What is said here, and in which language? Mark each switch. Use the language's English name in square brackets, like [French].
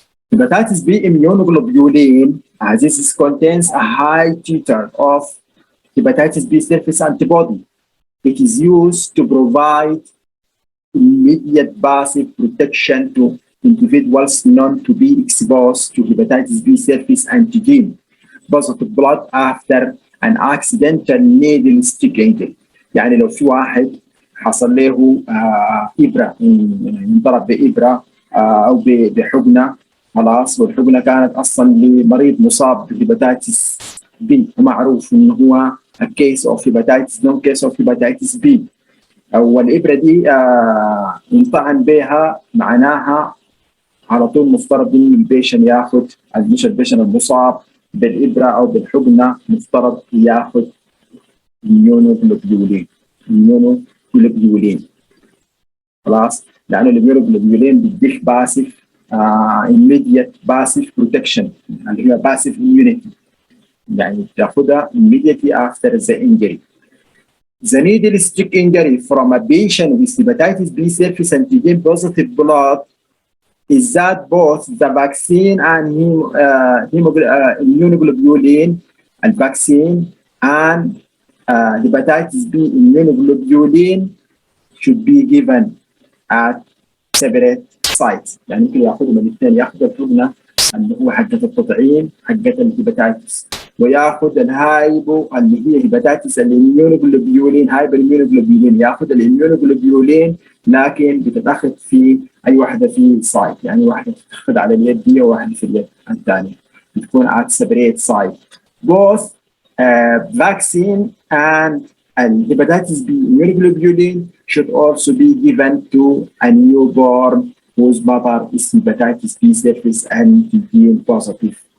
[English] Hepatitis B immunoglobulin, this contains a high titer of hepatitis B surface antibody. It is used to provide immediate passive protection to individuals known to be exposed to hepatitis B surface antigen positive blood after an accidental needle stick injury. [Arabic] يعني لو في واحد حصل له إبرة انضرب بإبرة أو بحقنة خلاص، والحقنة كانت أصلا لمريض مصاب بهيباتيتس بي، ومعروف إنه هو [English] case of hepatitis non case of hepatitis B، [Arabic] أو الإبرة دي ينطعن بها، معناها على طول مفترض إن البيشن ياخذ، مش البيشن المصاب بالإبرة أو بالحقنة مفترض ياخذ immunoglobulin خلاص، لأنه الاميونوجلوبولين بيديك باسف [English] immediate passive protection [Arabic] اللي هي [English] passive immunity، [Arabic] يعني بتاخدها [English] immediately after the injury. The needle stick injury from a patient with hepatitis B surface antigen positive blood is that both the vaccine and immunoglobulin and vaccine and hepatitis B immunoglobulin should be given at separate sites. [Arabic] يعني ممكن ياخذوا من الاثنين، ياخذ الحقنه اللي هو حقه التطعيم حقه الهيباتيتس، وياخذ الهايبو اللي هي هيباتيتس الاميونوجلوبولين، هايبر اميونوجلوبولين، ياخذ الاميونوجلوبولين لكن بتتاخذ في اي واحده في سايت، يعني واحده تتاخذ على اليد دي وواحده في اليد الثانيه، بتكون [English] at separate site. Both vaccine and hepatitis B immunoglobulin should also be given to a newborn whose mother is hepatitis B surface antigen positive.